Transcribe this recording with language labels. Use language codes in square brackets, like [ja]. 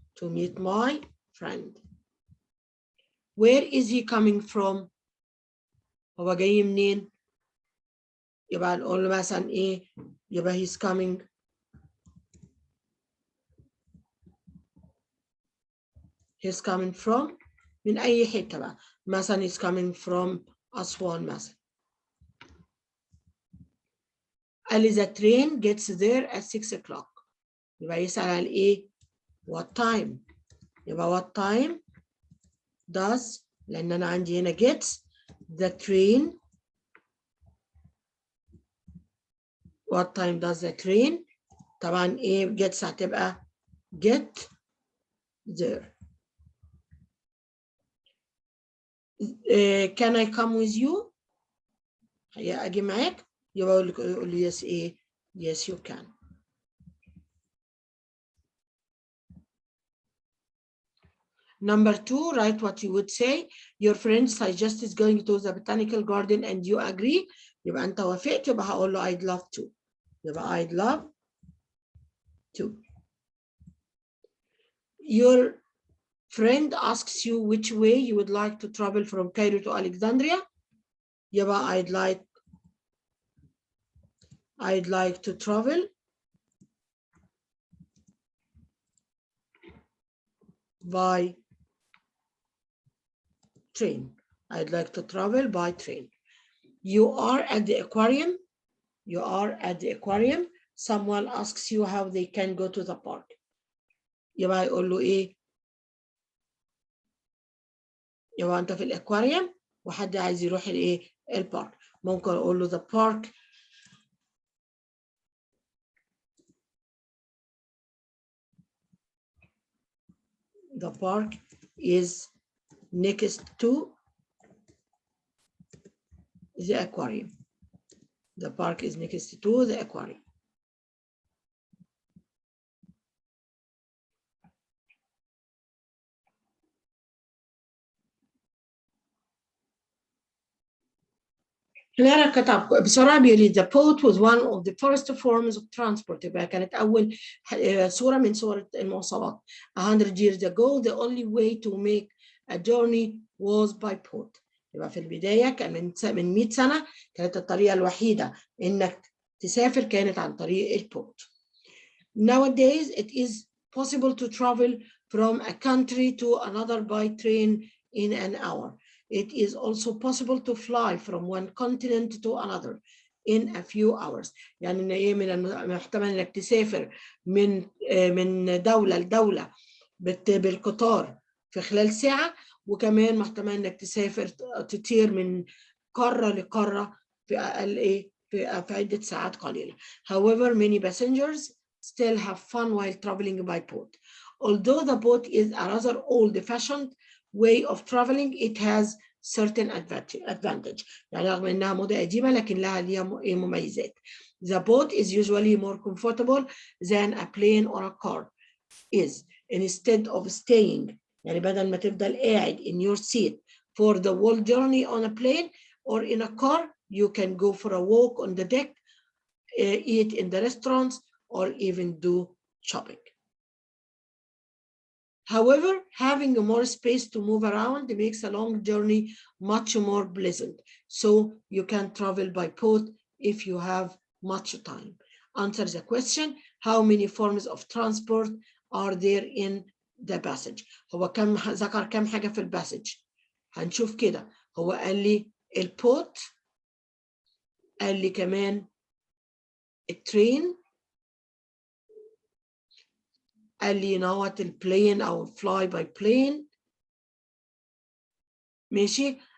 [en] To meet my friend. Where is he coming from? [ar] هو جاي منين؟ يبقى نقول له مثلا ايه؟ يبقى [en] he's coming from [ar] من أي حتة بقى. مثلا [en] he's coming from [ar] أسوان مثلا. قال لي [en] the train gets there at 6 o'clock. [ar] يبقى يسأل على ايه؟ [en] what time. [ar] يبقى [en] what time does [ar] لأن أنا عندي هنا [en] gets the train. What time does the train؟ [ar] طبعا ايه [en] gets هتبقى get there. Can I come with you؟ [ar] هيا أجي معاك؟ يبقى أقول لي [en] yes ايه؟ Yes you can. Number 2, write what you would say. Your friend suggests going to the botanical garden and you agree. [ar] يبقى أنت وافقت يبقى هقول له [en] I'd love to. [ar] يبقى [en] I'd love to. Your friend asks you which way you would like to travel from Cairo to Alexandria. [ar] يبقى [en] I'd like to travel by train. I'd like to travel by train. You are at the aquarium. You are at the aquarium. Someone asks you how they can go to the park. [ar] يبقى يقول له ايه؟ يبقى انت في الاكواريوم وحد عايز يروح الايه؟ البارك. ممكن اقول له [en] the park The park is next to the aquarium. The park is next to the aquarium. [ar] هنا كتب بسرعة بيقول [en] the boat was one of the first forms of transport. [ar] يبقى كانت أول صورة من صور المواصلات. [en] 100 years ago the only way to make a journey was by boat. [ar] يبقى في البداية كان من 100 سنة كانت الطريقة الوحيدة إنك تسافر كانت عن طريق البوت. [en] Nowadays it is possible to travel from a country to another by train in an hour. It is also possible to fly from one continent to another in a few hours. [ar] يعني إيه من المحتمل إنك تسافر من دولة لدولة بالقطار في خلال ساعة، وكمان محتمل إنك تسافر تطير من قارة لقارة في أقل في عدة ساعات قليلة. [en] However, many passengers still have fun while traveling by boat. Although the boat is a rather old-fashioned way of traveling, it has certain advantage. [ar] يعني رغم إنها موضة قديمة لكن ليها مميزات. [en] The boat is usually more comfortable than a plane or a car is. Instead of staying [ar] يعني بدل ما تفضل قاعد [en] in your seat for the whole journey on a plane or in a car, you can go for a walk on the deck, eat in the restaurants, or even do shopping. However, having more space to move around makes a long journey much more pleasant. So you can travel by boat if you have much time. Answer the question, how many forms of transport are there in the passage? [ar] هو ذكر كم حاجة في الباسج؟ هنشوف كده. هو قال لي البوت، قال لي كمان الترين، قال لي نوت البلين او فلاي باي بلين، ماشي.